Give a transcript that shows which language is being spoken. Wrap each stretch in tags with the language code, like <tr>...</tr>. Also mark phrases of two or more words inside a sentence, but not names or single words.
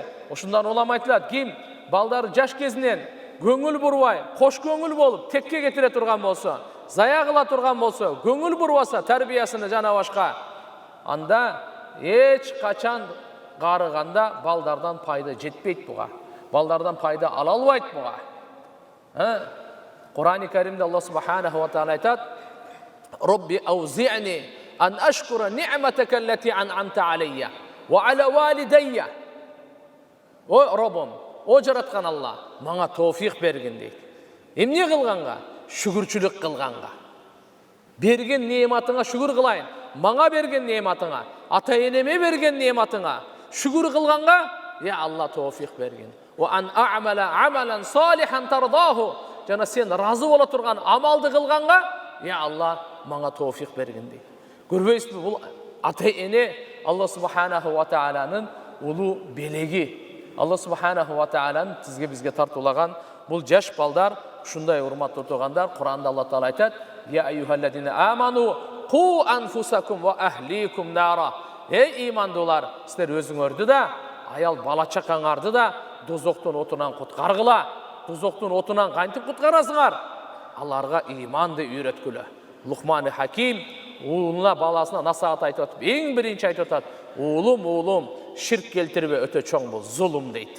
<ky>Ошундан улам айтылат, ким балдары жаш кезинен көңүл бурбай, кош көңүл болуп, текке кетире турган болсо, зая кыла турган болсо, көңүл бурбаса тарбиясына жана башка, анда эч качан карыганда балдардан пайда жетпейт буга. Балдардан пайда ала албайт буга. Кур'ан-ы Каримде</ky> <ar>الله سبحانه وتعالى айтат: "رب أوزعني أن أشكر نعمتك التي أنعمت علي وعلى والدي."</ar> <ky>О Роббум, о жараткан Алла, мага тоофик бергин дейт. Эмне кылганга? Шүгүрчүлүк кылганга. Берген неmatыңа шүгүр кылайын. Мага берген неmatыңа, ата-энеме берген неmatыңа шүгүр кылганга, я Алла тоофик бергин.</ky> <ar>وأن أعمل عملا صالحا ترضاه.</ar> <ky>Жана сен разы бола турган амалды кылганга, я Алла мага тоофик бергин дейт. Көрбөйсүзбү, бул ата-эне</ky> <ar>الله سبحانه وتعالى</ar> <ky>улуу белеги.</ky> <ar>الله سبحانه وتعالى</ar> <ky>сизге бизге тартуулаган бул жаш балдар, ушундай урматтуу туугандар. Кур'анда Алла Таала айтат:</ky> <ar>"يا أيها الذين آمنوا قوا أنفسكم وأهليكم نارا."</ar> <ky>Эй имандуулар, силер өзүңөрдү да, аял бала чакаңарды да дозоктун отунан куткаргыла. Дозоктун отунан кантип куткарасыңар? Аларга иманды үйрөткүлө. Лукман Хаким уулуна, баласына насаат айтып атып, эң биринчи айтып атат: "Уулум, ширк келтирбе, өтө чоң бул зулум" дейт.</ky>